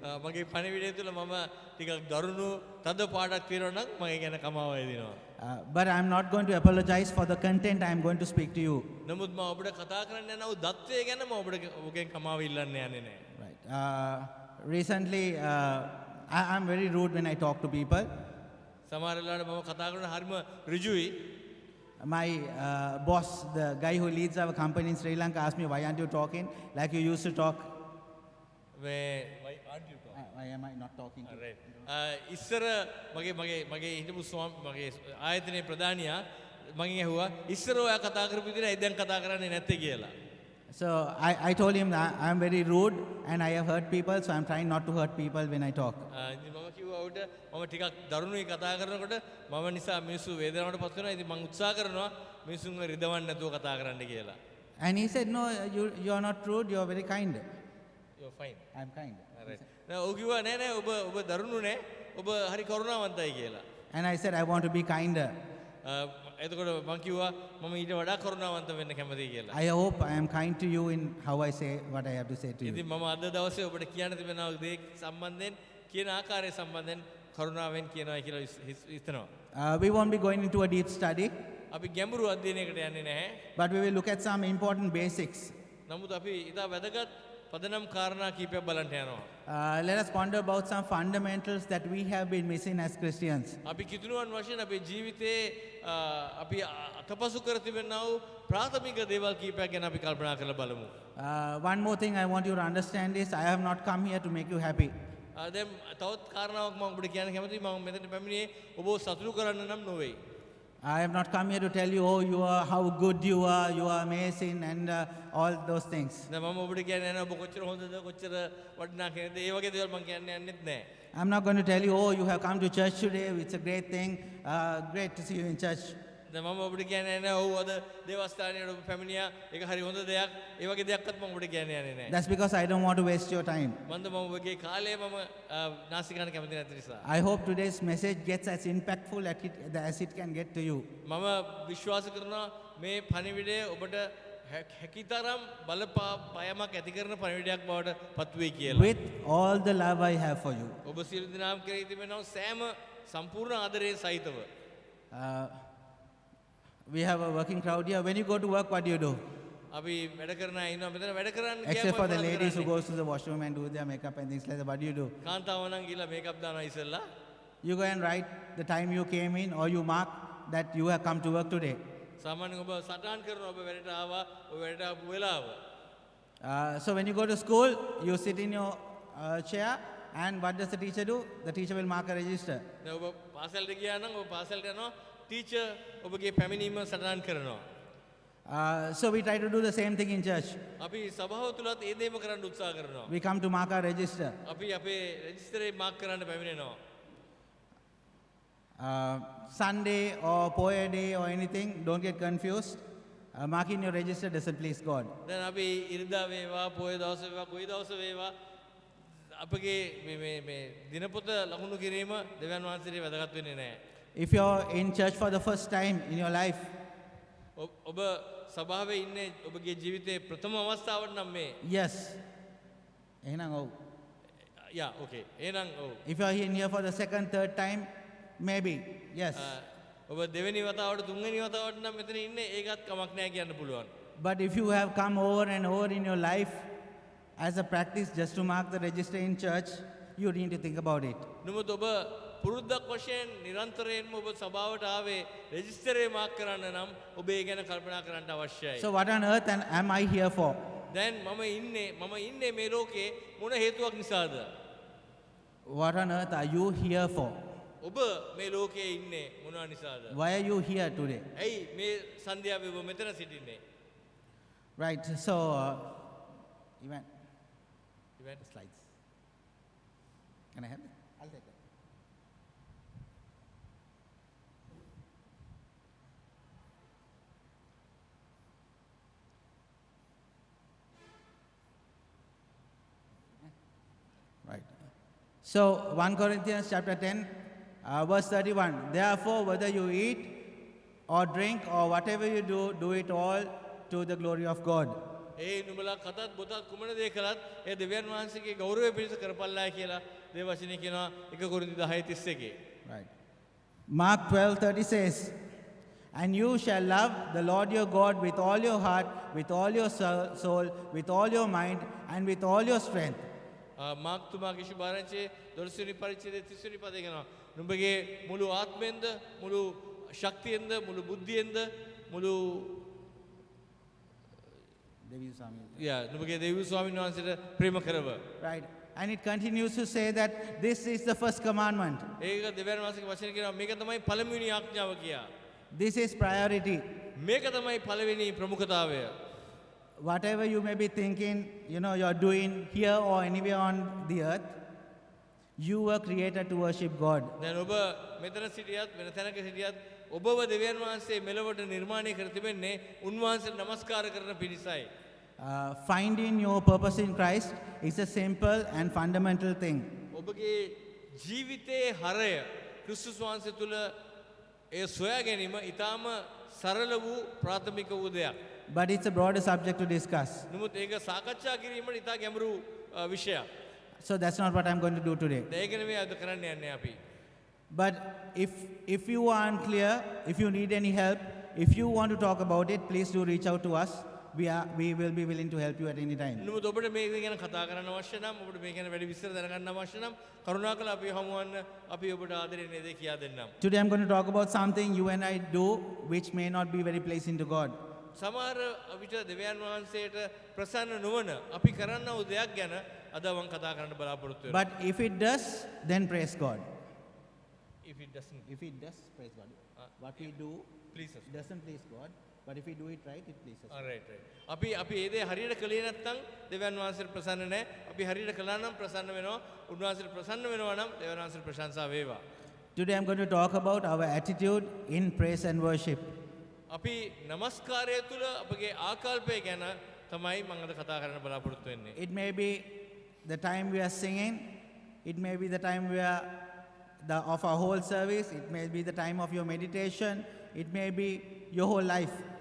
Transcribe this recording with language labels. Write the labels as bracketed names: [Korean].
[Sinhala] මගේ පණිවිඩය තුළ මම ටිකක් දරුණු තද පාඩක් තියෙනවා නම් මම ඒ ගැන කමාව දෙනවා. [English] But I'm not going to apologize for the content I'm going to speak to you. [Sinhala] නමුත් මම ඔබට කතා කරන්න යන දත්වය ගැන මම ඔබගෙන් කමාව ඉල්ලන්න යන්නේ නැහැ. [English] Right. Recently, I'm very rude when I talk to people. [Sinhala] සමහර වෙලාවට මම කතා කරන හරිම ඍජුයි. [English] My boss, the guy who leads our company in Sri Lanka, asked me, why aren't you talking like you used to talk? Why am I not talking? [Sinhala] ඉස්සර මගේ හිටපු මගේ ආයතනයේ ප්‍රධානියා මගෙන් ඇහුවා ඉස්සර ඔයා කතා කරපු විදිහට දැන් කතා කරන්නේ නැත්තේ කියලා. [English] So I told him that I'm very rude and I have hurt people, so I'm trying not to hurt people when I talk. [Sinhala] ඉතින් මම කිව්වා උට මම ටිකක් දරුණුයි කතා කරනකොට මම නිසා මිනිස්සු වේදනාවට පත් වෙනවා. ඉතින් මම උත්සාහ කරනවා මිනිස්සුන්ව රිදවන්න නැතුව කතා කරන්න කියලා. [English] And he said, no, you are not rude, you are very kind. You're fine. I'm kind. [Sinhala] නෑ ඔව් කිව්වා නෑ ඔබ දරුණු නෑ ඔබ හරි කරුණාවන්තයි කියලා. [English] And I said, I want to be kinder. [Sinhala] එතකොට මම කිව්වා මම ඊට වඩා කරුණාවන්ත වෙන්න කැමතියි කියලා. [English] I hope I am kind to you in how I say what I have to say to you. [Sinhala] ඉතින් මම අද දවසේ ඔබට කියන්න තිබෙන දේ සම්බන්ධයෙන් කියන ආකාරය සම්බන්ධයෙන් කරුණාවෙන් කියනවා කියලා හිතනවා. [English] We won't be going into a deep study, [Sinhala] අපි ගැඹුරු අධ්‍යයනයකට යන්නේ නැහැ. [English] but we will look at some important basics. [Sinhala] නමුත් අපි ඊට වැදගත් පදනම් කාරණා කීපයක් බලන්න යනවා. [English] Let us ponder about some fundamentals that we have been missing as Christians. [Sinhala] අපි කිතුණුවන් වශයෙන් අපේ ජීවිතේ අපි අතපසු කර තිබෙනා වූ ප්‍රාථමික දේවල් කීපයක් ගැන අපි කල්පනා කරලා බලමු. [English] One more thing I want you to understand is I have not come here to make you happy. [Sinhala] දැන් තවත් කාරණාවක් මම ඔබට කියන්න කැමතියි. මම මෙතනට පැමිණියේ ඔබව සතුටු කරන්න නම් නොවේ. [English] I have not come here to tell you, oh, you are how good you are amazing, and all those things. [Sinhala] දැන් මම ඔබට කියන්නේ නැහැ ඔබ කොච්චර හොඳද කොච්චර වටිනා කෙනෙක්ද ඒ වගේ දේවල් මම කියන්න යන්නෙත් නැහැ. [English] I'm not going to tell you, oh, you have come to church today, it's a great thing, great to see you in church. [Sinhala] දැන් මම ඔබට කියන්නේ නැහැ ඔව් අද දේවස්ථානයේ ඔබ පැමිණියා ඒක හරි හොඳ දෙයක්. ඒ වගේ දෙයක්වත් මම ඔබට කියන්න යන්නේ නැහැ. [English] That's because I don't want to waste your time. [Sinhala] මම ඔබගේ කාලය මම නාස්ති කරන්න කැමති නැති නිසා. [English] I hope today's message gets as impactful as it can get to you. [Sinhala] මම විශ්වාස කරනවා මේ පණිවිඩය ඔබට හැකිතරම් බලපෑමක් ඇති කරන පණිවිඩයක් බවට පත් වෙයි කියලා. [English] With all the love I have for you. [Sinhala] ඔබ සියලු දෙනාම කෙරෙහි තිබෙනා සෑම සම්පූර්ණ ආදරයෙන් සහිතව. [English] We have a working crowd here. When you go to work, what do you do? [Sinhala] අපි වැඩ කරන අය ඉන්නවා මෙතන වැඩ කරන්න [English] Except for the ladies who goes to the washroom and do their makeup and things like that, what do you do? [Sinhala] කාන්තාව නම් ගිහලා මේකප් දානවා ඉස්සෙල්ලා. [English] You go and write the time you came in, or you mark that you have come to work today. [Sinhala] සාමාන්‍යයෙන් ඔබ සටහන් කරනවා ඔබ වැඩට ආවා ඔබ වැඩට ආපු වෙලාව. [English] So when you go to school, you sit in your chair, and what does the teacher do? The teacher will mark a register. [Sinhala] දැන් ඔබ පාසලට ගියා නම් ඔබ පාසලට යනවා ටීචර් ඔබගේ පැමිණීම සටහන් කරනවා. [English] So we try to do the same thing in church. [Sinhala] අපි සභාව තුලත් ඒ දේම කරන්න උත්සාහ කරනවා. [English] We come to mark our register. [Sinhala] අපි අපේ රෙජිස්ටරේ මාක් කරන්න පැමිණෙනවා. [English] Sunday or Poya day or anything, don't get confused. Marking your register doesn't please God. [Sinhala] දැන් අපි ඉරිදා වේවා පොය දවස වේවා කොයි දවස වේවා අපගේ මේ දිනපොත ලකුණු කිරීම දෙවියන් වහන්සේට වැදගත් වෙන්නේ නැහැ. [English] If you're in church for the first time in your life, [Sinhala] ඔබ සභාවේ ඉන්නේ ඔබගේ ජීවිතයේ ප්‍රථම අවස්ථාවට නම් මේ. yes. එහෙනම් ඔව්. යා ඕකේ. එහෙනම් ඔව්. [English] If you're in here for the second, third time, maybe, yes. [Sinhala] ඔබ දෙවෙනි වතාවට තුන්වෙනි වතාවට නම් මෙතන ඉන්නේ ඒකත් කමක් නැහැ කියන්න පුළුවන්. [English] But if you have come over and over in your life as a practice just to mark the register in church, you need to think about it. [Sinhala] නමුත් ඔබ පුරුද්දක් වශයෙන් නිරන්තරයෙන්ම ඔබ සභාවට ආවේ රෙජිස්ටරේ මාක් කරන්න නම් ඔබ ඒ ගැන කල්පනා කරන්න අවශ්‍යයි. [English] So what on earth am I here for? [Sinhala] දැන් මම ඉන්නේ මේ ලෝකේ මොන හේතුවක් නිසාද? [English] What on earth are you here for? [Sinhala] ඔබ මේ ලෝකේ ඉන්නේ මොනවා නිසාද? [English] Why are you here today? [Sinhala] ඇයි මේ සන්ධ්‍යාවේ ඔබ මෙතන සිටින්නේ? [English] Right, so, Ivan, slides. Can I have it? I'll take it. Right. So, 1 Corinthians chapter 10, verse 31. Therefore, whether you eat or drink or whatever you do, do it all to the glory of God. [Sinhala] ඒ නුඹලා කතත් බොතත් කුමන දේ කළත් ඒ දෙවියන් වහන්සේගේ ගෞරවය පිණිස කරපල්ලා කියලා දේව වචනේ කියනවා 1 කොරින්ති 10:31. [English] Right. Mark 12:30 says, and you shall love the Lord your God with all your heart, with all your soul, with all your mind, and with all your strength. [Sinhala] Mark තුමාගේ ශුභාරංචියේ 12 වෙනි පරිච්ඡේදයේ 30 වෙනි පදේ කියනවා නුඹගේ මුළු ආත්මයෙන්ද මුළු ශක්තියෙන්ද මුළු බුද්ධියෙන්ද මුළු නුඹගේ දෙවියන් ස්වාමීන් වහන්සේට ප්‍රේම කරව. [English] Right. And it continues to say that this is the first commandment. [Sinhala] ඒක දෙවියන් වහන්සේගේ වචනේ කියනවා මේක තමයි පළමුවෙනි ආඥාව කියා. [English] This is priority. [Sinhala] මේක තමයි පළවෙනි ප්‍රමුඛතාවය. [English] Whatever you may be thinking, you're doing here or anywhere on the earth, you were created to worship God. [Sinhala] දැන් ඔබ මෙතන සිටියත් වෙන තැනක සිටියත් ඔබව දෙවියන් වහන්සේ මෙලොවට නිර්මාණය කර තිබෙන්නේ උන්වහන්සේට නමස්කාර කරන පිණිසයි. [English] Finding your purpose in Christ is a simple and fundamental thing. [Sinhala] ඔබගේ ජීවිතයේ හරය ක්‍රිස්තුස් වහන්සේ තුල ඒ සොයා ගැනීම ඊටාම සරල වූ ප්‍රාථමික වූ දෙයක්. [English] But it's a broader subject to discuss. [Sinhala] නමුත් ඒක සාකච්ඡා කිරීමට ඊටා ගැඹුරු විෂයක්. [English] So that's not what I'm going to do today. [Sinhala] ඒක නෙමෙයි අද කරන්න යන්නේ අපි. [English] But if you are unclear, if you need any help, if you want to talk about it, please do reach out to us. We will be willing to help you at any time. [Sinhala] නමුත් ඔබට මේක ගැන කතා කරන්න අවශ්‍ය නම් ඔබට මේක ගැන වැඩි විස්තර දැනගන්න අවශ්‍ය නම් කරුණාකරලා අපි හමුවන්න අපි ඔබට ආදරයෙන් මේ දේ කියා දෙන්නම්. [English] Today I'm going to talk about something you and I do which may not be very pleasing to God. [Sinhala] සමහර විට දෙවියන් වහන්සේට ප්‍රසන්න නොවන අපි කරන්න වූ දෙයක් ගැන අද මම කතා කරන්න බලාපොරොත්තු වෙනවා. [English] But if it does, then praise God. If it doesn't If it does, praise God. What we do please us. doesn't please God, but if we do it right, it pleases God. right. [Sinhala] අපි ඒ දේ හරියට කළේ නැත්නම් දෙවියන් වහන්සේට ප්‍රසන්න නැහැ. අපි හරියට කළා නම් ප්‍රසන්න වෙනවා. උන්වහන්සේට ප්‍රසන්න වෙනවා නම් දෙවියන් වහන්සේට ප්‍රශංසා වේවා. [English] Today I'm going to talk about our attitude in praise and worship. [Sinhala] අපි নমස්කාරය තුල අපගේ ආකල්පය ගැන තමයි මම අද කතා කරන්න බලාපොරොත්තු වෙන්නේ. [English] It may be the time we are singing, it may be the time of our whole service, it may be the time of your meditation, it may be your whole life.